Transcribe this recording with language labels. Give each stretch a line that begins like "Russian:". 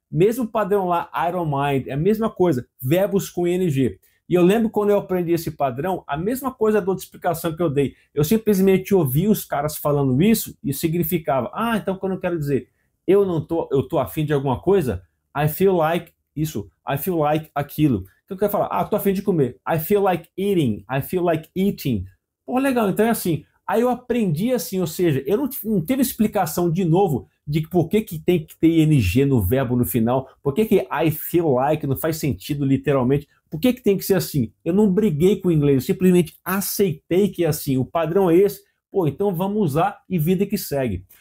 Portuguese: Mesmo padrão lá,
English: I don't mind,
Portuguese: é a mesma coisa, verbos com ing. E eu lembro quando eu aprendi esse padrão, a mesma coisa da outra explicação que eu dei. Eu simplesmente ouvi os caras falando isso e significava, então quando eu quero dizer eu tô afim de alguma coisa,
English: I feel like
Portuguese: isso,
English: I feel like
Portuguese: aquilo. Então eu quero falar, tô afim de comer,
English: I feel like eating, I feel like eating.
Portuguese: Pô, legal, então é assim. Aí eu aprendi assim, ou seja, eu não teve explicação de novo de por que tem que ter ing no verbo no final, por que
English: I feel like
Portuguese: não faz sentido literalmente, por que tem que ser assim? Eu não briguei com o inglês, eu simplesmente aceitei que é assim, o padrão é esse, então vamos usar e vida que segue.